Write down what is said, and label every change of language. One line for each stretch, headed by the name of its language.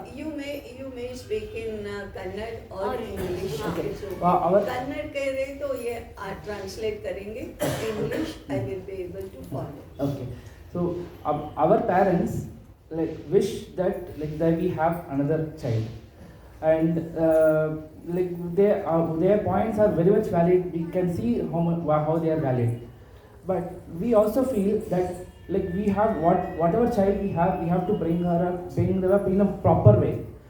English: You may speak in Kannada or English. Okay.
Hindi: अगर कन्नड़ कह रहे तो ये ट्रांसलेट करेंगे,
English: English I will be able to follow. Okay. So our parents wish that we have another child, and their points are very much valid. We can see how they are valid, but we also feel that we have whatever child we have to bring them up in a proper way.